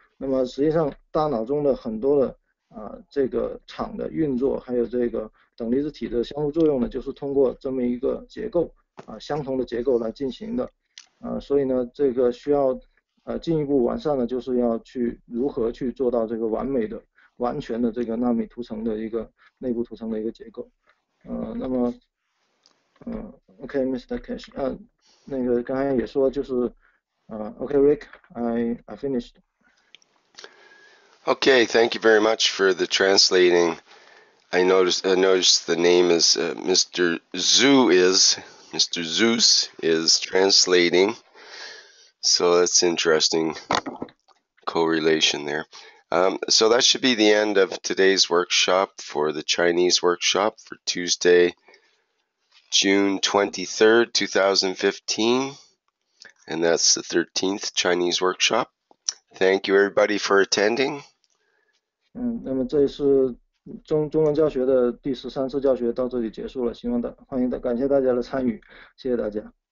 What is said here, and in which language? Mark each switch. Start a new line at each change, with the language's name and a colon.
Chinese: 那么实际上大脑中的很多的这个场的运作，还有这个等离子体的相互作用呢，就是通过这么一个结构相同的结构来进行的。所以呢，这个需要进一步完善的，就是要去如何去做到这个完美的、完全的这个纳米涂层的一个内部涂层的一个结构。那么
English: OK Mr.
Chinese: Keshe， 那个刚才也说就是
English: OK Rick，I finished. Okay, thank you very much for the translating. I noticed the name is Mr. Zeus is translating. So that's interesting correlation there. So that should be the end of today's workshop for the Chinese workshop for Tuesday, June 23rd, 2015. And that's the 13th Chinese workshop. Thank you everybody for attending.
Chinese: 那么这是中文教学的第13次教学到这里结束了，感谢大家的参与，谢谢大家。